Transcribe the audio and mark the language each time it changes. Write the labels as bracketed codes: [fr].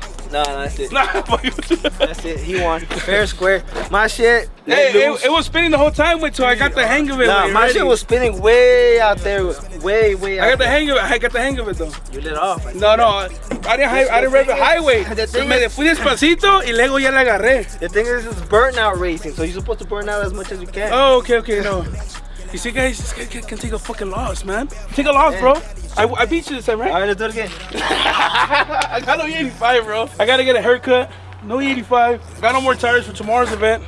[en] No, that's it. Nah, That's it. He won. Fair square. My shit. Hey, it was spinning the whole time until I got the hang of it. Nah, my shit was spinning way out there. Way out I got the there. hang of it. I got the hang of it though. You lit off. No, I didn't rev the highway. [es] Me fui despacito y luego ya la agarré. [en] The thing is, it's burnout racing, so you're supposed to burn out as much as you can. Oh, okay, no. You see, guys, this guy can take a fucking loss, man. Take a loss, bro. I beat you this time, right? All right, let's do it again. I got no 85, bro. I gotta get a haircut. No 85. Got no more tires for tomorrow's event.